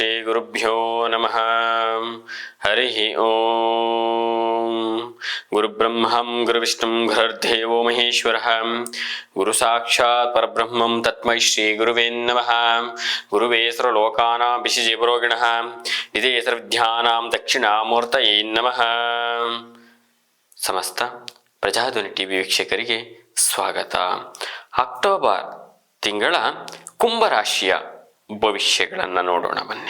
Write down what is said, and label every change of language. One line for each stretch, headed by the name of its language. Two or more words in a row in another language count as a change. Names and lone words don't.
Sanskrit: ಗುರುಭ್ಯೋ ನಮಃ. ಹರಿ ಓಂ. ಗುರುಬ್ರಹ್ಮಂ ಗುರುವಿಷ್ಣುಂ ಗುರುರ್ದೇವೋ ಮಹೇಶ್ವರಃ. ಗುರು ಸಾಕ್ಷಾತ್ ಪರಬ್ರಹ್ಮಂ ತಸ್ಮೈ ಶ್ರೀ ಗುರುವೇ ನಮಃ. ಗುರುವೇ ಸರ್ವಲೋಕಾನಾಂ ವಿಶಿಜೀವರೋಗಿಣಃ ನಿಧೇ ಸರ್ವವಿದ್ಯಾನಾಂ ದಕ್ಷಿಣಾಮೂರ್ತಯೇ ನಮಃ.
Kannada: ಸಮಸ್ತ ಪ್ರಜಾಧ್ವನಿ ಟಿವಿ ವೀಕ್ಷಕರಿಗೆ ಸ್ವಾಗತ. ಅಕ್ಟೋಬರ್ ತಿಂಗಳ ಕುಂಭರಾಶಿಯ ಭವಿಷ್ಯಗಳನ್ನು ನೋಡೋಣ ಬನ್ನಿ.